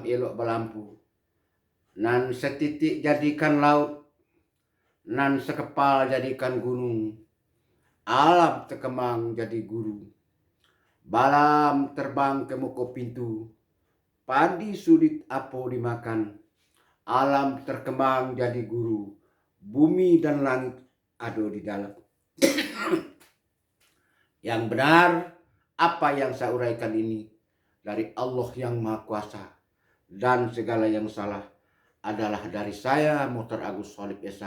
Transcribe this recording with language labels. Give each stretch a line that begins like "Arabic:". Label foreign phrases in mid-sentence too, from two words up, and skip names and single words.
Minangkabau: elok belampu, nan setitik jadikan laut, nan sekepal jadikan gunung, alam terkemang jadi guru, balam terbang ke muka pintu, padi sulit apo dimakan, alam terkembang jadi guru, bumi dan langit ada di dalam.
Indonesian: Yang benar apa yang saya uraikan ini dari Allah yang Maha Kuasa, dan segala yang salah adalah dari saya, Muhtar Agus Sholib Esa.